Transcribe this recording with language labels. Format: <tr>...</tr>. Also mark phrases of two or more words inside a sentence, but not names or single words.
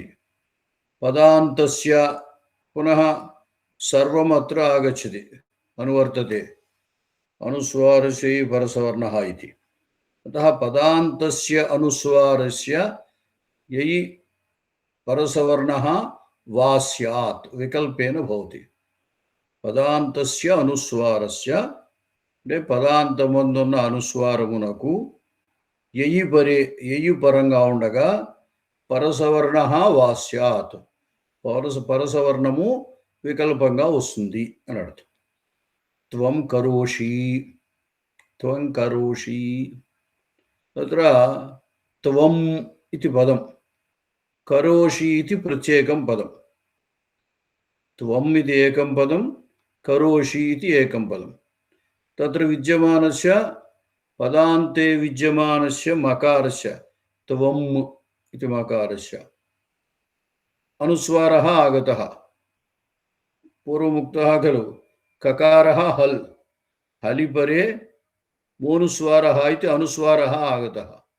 <sa>पदान्तस्य पुनः सर्वम् अत्र आगच्छति, अनुवर्तते, अनुस्वारस्य परसवर्णः इति। अतः पदान्तस्य अनुस्वारस्य ययि परसवर्णः वा स्यात् विकल्पेन भवति। पदान्तस्य अनुस्वारस्य</sa> <te>పదాంతమందున్న అనుస్వారమునకు ఎయి పరంగా ఉండగా</te> <sa>పరసవర్ణః వాస్యాత్,</sa> <te>పరసవర్ణము వికల్పంగా వస్తుంది అని అర్థం.</te> <sa>త్వం కరోషి, త్వం కరోషి, తత్ర త్వం</sa> <te>ఇది పదం, కరోషి ఇది ప్రత్యేకం పదం. త్వం ఇది ఏకం పదం, కరోషి ఇది ఏకం పదం.</te> <sa>तत्र विद्यमानस्य पदान्ते विद्यमानस्य मकारस्य त्वम् इति मकारस्य अनुस्वारः आगतः। पूर्वमुक्तः खलु, ककारः हल्, हलि परे मोनुस्वारः इति अनुस्वारः आगतः।</sa>